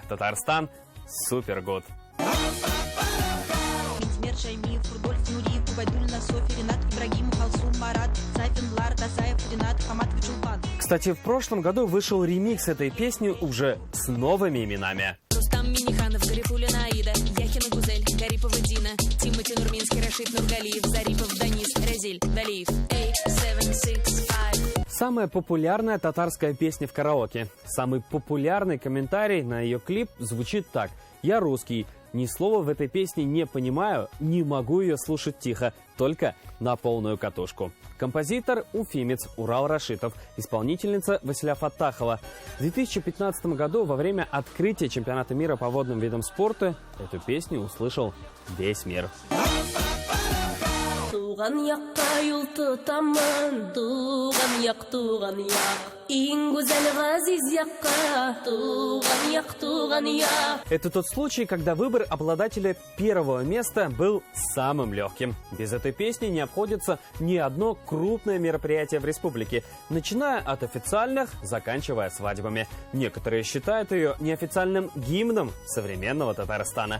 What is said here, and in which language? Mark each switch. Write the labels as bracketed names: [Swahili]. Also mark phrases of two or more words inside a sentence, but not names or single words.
[Russian] Татарстан Супер Гуд. Кстати, в прошлом году вышел ремикс этой песни уже с новыми именами. Рустам Миниханов, Гарифуля Наида, Яхина Гузель, Гарипова Дина, Тимати Нурминский, Рашид Нургалиев, Зарипов Данис, Разиль Далиев. 8, 7, 6, 5. Самая популярная татарская песня в караоке. Самый популярный комментарий на ее клип звучит так: «Я русский. Ни слова в этой песне не понимаю, не могу ее слушать тихо, только на полную катушку». Композитор – уфимец Урал Рашитов, исполнительница Василя Фаттахова. В 2015 году во время открытия чемпионата мира по водным видам спорта эту песню услышал весь мир. [Tatar] Туган якка юл тутамын, туган як, туган як. Иң гүзәл газиз якка, туган як. [Russian] Это тот случай, когда выбор обладателя первого места был самым легким. Без этой песни не обходится ни одно крупное мероприятие в республике, начиная от официальных, заканчивая свадьбами. Некоторые считают ее неофициальным гимном современного Татарстана.